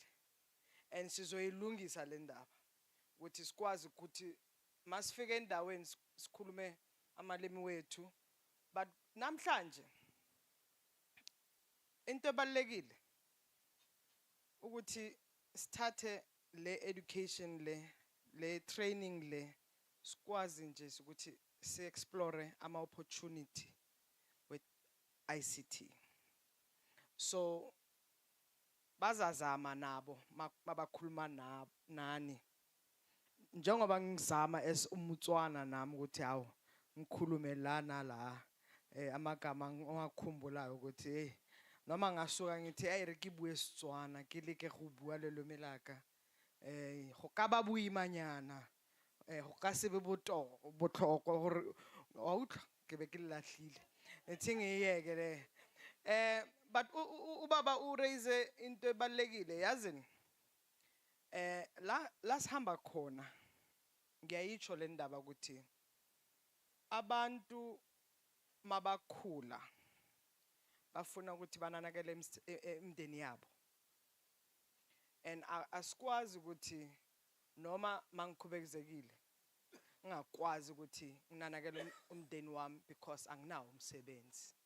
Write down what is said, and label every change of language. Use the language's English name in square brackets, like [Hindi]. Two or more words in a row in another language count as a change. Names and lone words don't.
[Zulu] And sizoyilungisa le ndaba. Ukuthi sikwazi ukuthi masifike endaweni sikhulume amalimi wethu. But namhlanje into ebalekile ukuthi sithathe le education le training le sikwazi nje ukuthi si explore ama [English] opportunity with ICT. [Zulu] So bazazama nabo mabakhuluma nani. Njengoba ngizama umutswana nami ukuthi hawo ngikhulume la nala amagama ngakhumbulayo ukuthi hey noma ngasuka ngithi [Tswana] ay re ke bue Setswana ke leke go bua lelome laka go ka ba boimanyana go ka se be botlhoko gore wa utlwa ke be ke lahlile etseng eyeke le [Zulu] but ubaba u raise into ebalekile yazini la sihamba khona ngiyayitsho le ndaba ukuthi abantu mabakhula bafuna ukuthi bananakele imndeni yabo, and asikwazi ukuthi noma mangikhubezekile ngakwazi ukuthi nginanakele umndeni wami because anginawo umsebenzi.